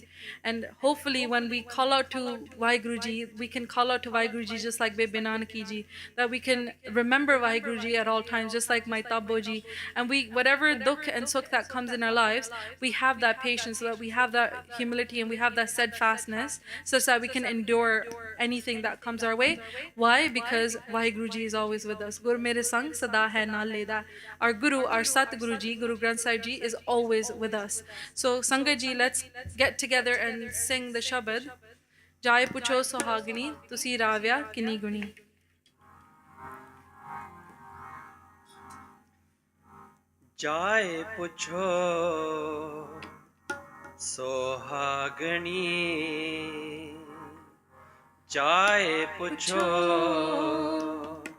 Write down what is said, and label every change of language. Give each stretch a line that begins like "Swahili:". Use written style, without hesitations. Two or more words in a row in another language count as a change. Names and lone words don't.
English: And hopefully when we call out to Vaheguruji, we can call out to Vaheguruji just like Bebe Nanaki Ji, that we can remember Vaheguruji at all times, just like my Tabbo Ji. And whatever dukh and sukh that comes in our lives, we have that patience, so that we have that humility and we have that steadfastness, such that we can endure anything that comes our way. Why? Because Vaheguruji is always with us.
Punjabi: ਗੁਰ ਮੇਰੇ ਸੰਗ ਸਦਾ ਹੈ ਨਾਲ ਲੇਦਾ.
English: Our Guru, our Sat Guru Ji, Guru Granth Sahib Ji is always with us. So Sangat Ji, let's get together and sing the Shabad.
Punjabi: ਜਾਇ ਪੁਛੋ ਸੋਹਾਗਣੀ, ਤੁਸੀ ਰਾਵਿਆ ਕਿਨੀ ਗੁਣੀ. ਜਾਇ ਪੁਛੋ ਸੋਹਾਗਣੀ, ਜਾਇ ਪੁਛੋ